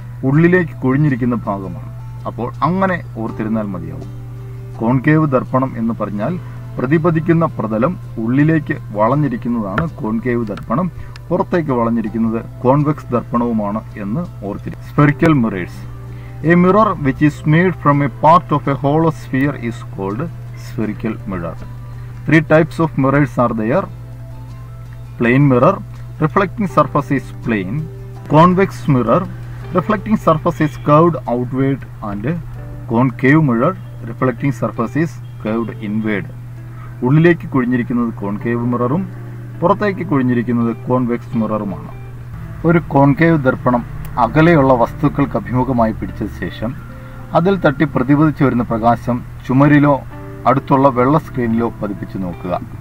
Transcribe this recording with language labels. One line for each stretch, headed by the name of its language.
Malayalam: ഉള്ളിലേക്ക് കുഴിഞ്ഞിരിക്കുന്ന ഭാഗമാണ്. അപ്പോൾ അങ്ങനെ ഓർത്തിരുന്നാൽ മതിയാവും. കോൺകേവ് ദർപ്പണം എന്ന് പറഞ്ഞാൽ പ്രതിപതിക്കുന്ന പ്രതലം ഉള്ളിലേക്ക് വളഞ്ഞിരിക്കുന്നതാണ് കോൺകേവ് ദർപ്പണം, പുറത്തേക്ക് വളഞ്ഞിരിക്കുന്നത് കോൺവെക്സ് ദർപ്പണവുമാണ് എന്ന് ഓർത്തിരിക്കും. Spherical mirrors.
English: A mirror which is made from a part of a hollow sphere is called spherical mirror. 3 types of mirrors are there. Plane mirror, reflecting surface is plane. Convex mirror, reflecting surface is curved outward, and concave mirror, reflecting surface is curved inward.
Malayalam: ഉള്ളിലേക്ക് കുഴിഞ്ഞിരിക്കുന്നത് concave മിററും പുറത്തേക്ക് കുഴിഞ്ഞിരിക്കുന്നത് convex മിററുമാണ്. ഒരു concave ദർപ്പണം അകലെയുള്ള വസ്തുക്കൾക്ക് അഭിമുഖമായി പിടിച്ച ശേഷം അതിൽ തട്ടി പ്രതിപദിച്ചു വരുന്ന പ്രകാശം ചുമരിലോ അടുത്തുള്ള വെള്ള സ്ക്രീനിലോ പതിപ്പിച്ച് നോക്കുക.